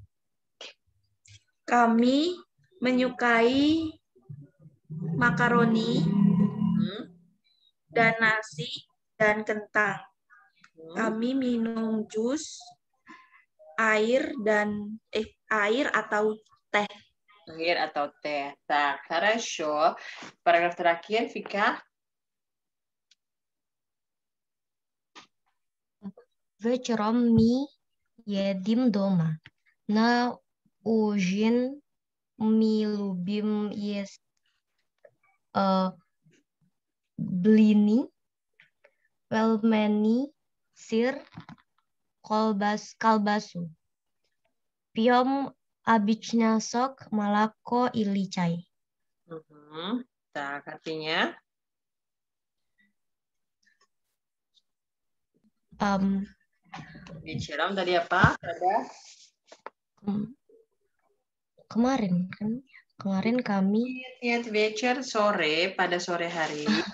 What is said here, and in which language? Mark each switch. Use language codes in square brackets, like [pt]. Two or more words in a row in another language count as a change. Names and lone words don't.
[id] Kami menyukai makaroni dan nasi dan kentang. Kami minum jus, air atau teh. Air atau teh. [ru] Так, хорошо. [id] Paragraf terakhir, Vika. [ru] Вечером мы едим дома. На ужин мы любим есть блины, пельмени, сыр, колбасу. Пьем обычно сок, молоко или чай. [id] Tak, artinya вечером tadi apa? Pada kemarin kan? Kemarin kami [ru] Нет, вечер, [id] sore, pada sore hari.